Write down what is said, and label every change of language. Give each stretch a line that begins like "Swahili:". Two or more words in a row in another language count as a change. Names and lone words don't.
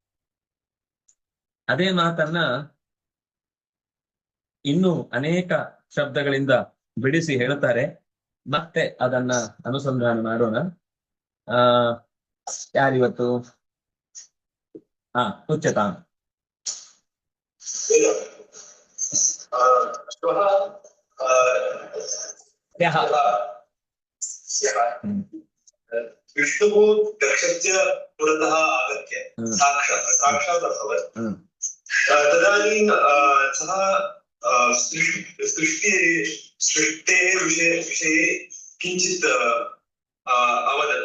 Kannada: ಅದೇ ಮಾತನ್ನ ಇನ್ನು ಅನೇಕ ಶಬ್ದಗಳಿಂದ ಬಿಡಿಸಿ ಹೇಳ್ತಾರೆ. ಮತ್ತೆ ಅದನ್ನ ಅನುಸಂಧಾನ ಮಾಡೋಣ. ಆ ಯಾರಿವತ್ತು?
Sanskrit: ಉಚ್ಯತಾಂ. विष्णुः दक्षस्य पुरतः आगत्य साक्षात् अभवत्। तदानीं सः सृष्टेः विषये किञ्चित् अवदत्।